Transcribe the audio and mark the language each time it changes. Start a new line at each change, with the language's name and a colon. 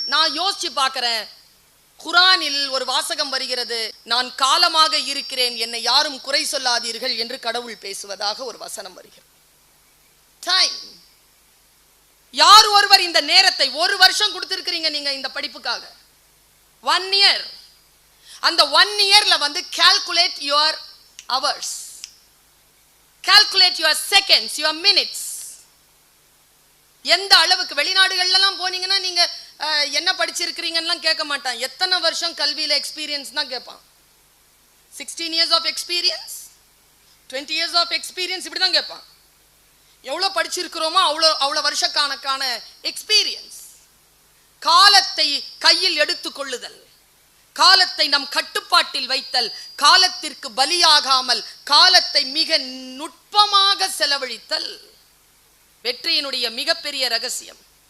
Tamil: நான் யோசிச்சு பார்க்கிறேன், குர்ஆனில் ஒரு வாசகம் வருகிறது, நான் காலமாக இருக்கிறேன், என்னை யாரும் குறை சொல்லாதீர்கள் என்று கடவுள் பேசுவதாக ஒரு வசனம் வருகிறது. டைம். யார் ஒருவர் இந்த நேரத்தை, ஒரு வருஷம் கொடுத்திருக்கிறீங்க நீங்க இந்த படிப்புக்காக, 1 year.
English: அந்த 1 yearல calculate your hours, calculate your seconds, your minutes.
Tamil: எந்த அளவுக்கு வெளிநாடுகள்லாம் போனீங்கன்னா நீங்க என்ன படிச்சிருக்கிறீங்கன்னா கேட்க மாட்டான், எத்தனை வருஷம் கல்வியில எக்ஸ்பீரியன்ஸ் தான் கேட்பான்.
English: 16 years of experience, 20 years of experience,
Tamil: இப்படி தான் கேட்பான். எவ்வளவு படிச்சிருக்கிறோமோ அவ்வளவு வருஷ கணக்கான எக்ஸ்பீரியன்ஸ். காலத்தை கையில் எடுத்துக் கொள்ளுதல், காலத்தை நம் கட்டுப்பாட்டில் வைத்தல், காலத்திற்கு பலியாகாமல் காலத்தை மிக நுட்பமாக செலவழித்தல் வெற்றியினுடைய மிகப்பெரிய ரகசியம்.